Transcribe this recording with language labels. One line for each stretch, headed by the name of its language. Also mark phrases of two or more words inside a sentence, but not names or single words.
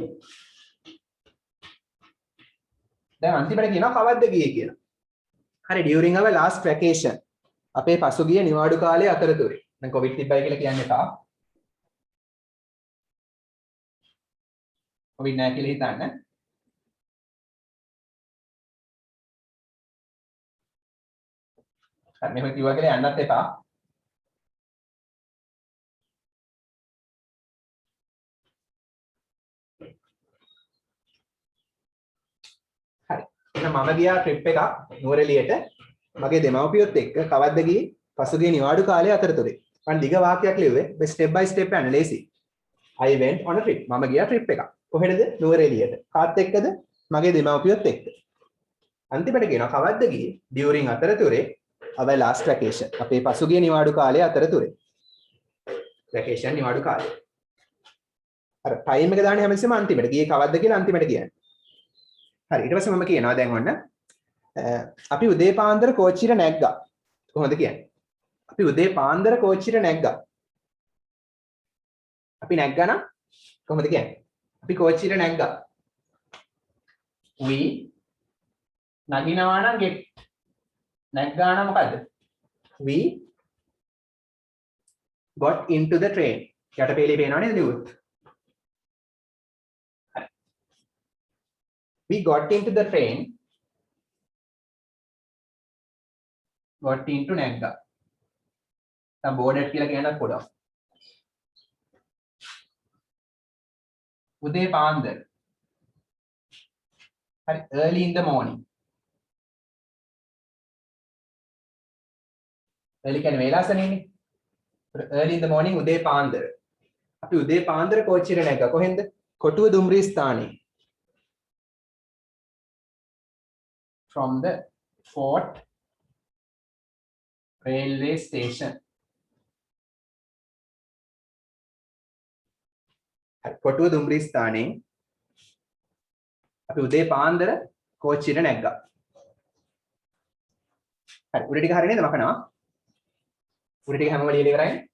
Sinhala: දැන් අන්තිමට කියනවා කවද්ද ගියේ කියලා.
English: හරි during our last vacation.
Sinhala: අපේ පසුගිය නිවාඩු කාලයේ අතරතුරේ. දැන් කොවිඩ් තිබ්බයි කියලා කියන්නේ එපා. කොවිඩ් නැහැ කියලා හිතන්න. හරි මෙහෙම කිව්වා කියලා යන්නත් එපා. මම ගියා ට්‍රිප් එකක් නුවරඑළියට මගේ දෙමව්පියොත් එක්ක කවද්ද ගියේ පසුගිය නිවාඩු කාලයේ අතරතුරේ මම දිග වාක්‍යයක් ලිව්වේ මේ
English: step by step
Sinhala: යන ලේසි
English: I went on a trip
Sinhala: මම ගියා ට්‍රිප් එකක් කොහෙටද නුවරඑළියට කාත් එක්කද මගේ දෙමව්පියොත් එක්ක අන්තිමට කියනවා කවද්ද ගියේ during අතරතුරේ
English: our last vacation
Sinhala: අපේ පසුගිය නිවාඩු කාලයේ අතරතුරේ vacation නිවාඩු කාලය අර ටයිම් එක දාන්නේ හැමතිස්සෙම අන්තිමට ගියේ කවද්ද කියලා අන්තිමට කියන්නේ හරි ඊට පස්සේ මම කියනවා දැන් ඔන්න අපි උදේ පාන්දර කෝච්චියට නැග්ගා කොහොමද කියන්නේ අපි උදේ පාන්දර කෝච්චියට නැග්ගා අපි නැග්ගා නම් කොහොමද කියන්නේ අපි කෝච්චියට නැග්ගා we නගිනවා නම් get. නැග්ගා නම් මොකද්ද?
English: We got into the train.
Sinhala: යට පෙළේ පේනවා නේද ලියුවොත්?
English: We got into the train. got into නැග්ගා.
Sinhala: දැන් boarded කියලා කියන්නත් පුළුවන්. උදේ පාන්දර.
English: හරි early in the morning. early
Sinhala: කියන්නේ වේලාසනෙන්නේ.
English: early in the morning
Sinhala: උදේ පාන්දර. අපි උදේ පාන්දර කෝච්චියට නැග්ගා. කොහෙන්ද? කොටුව දුම්රිය ස්ථානයේ.
English: From the Fort railway station.
Sinhala: කොටුව දුම්රිය ස්ථානයේ අපි උදේ පාන්දර කෝච්චියට නැග්ගා. හරි උඩ ටික හරිය නේද මකනවා? උඩ ටික හැමෝම ලියලා ඉවරයි.